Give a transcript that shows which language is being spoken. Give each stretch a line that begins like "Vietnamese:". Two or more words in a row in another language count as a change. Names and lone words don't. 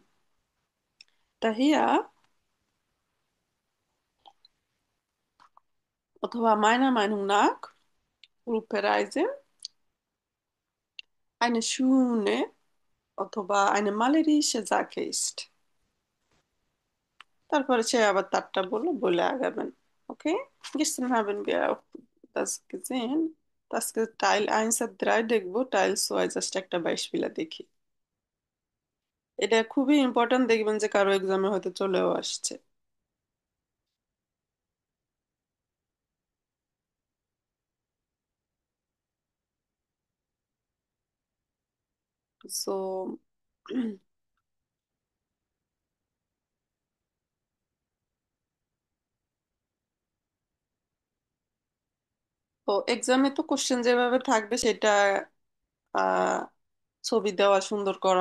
German: Daher, অথবা meiner Meinung nach, Gruppenreise eine schöne অথবা eine malerische Sache ist.
Bangla: তারপরে সে আবার তারটা বলে বলে আগাবেন। Okay?
German: Gestern haben wir auch das gesehen. Das Teil 1
Bangla: আর 3 দেখবো,
German: Teil 2
Bangla: জাস্ট একটা বাইশপিলা দেখি। এটা খুবই ইম্পর্ট্যান্ট, দেখবেন যে কারো এক্সামে হয়তো চলেও আসছে। সো তো এক্সামে তো কোশ্চেন যেভাবে থাকবে সেটা আহ ছবি দেওয়া, সুন্দর করা।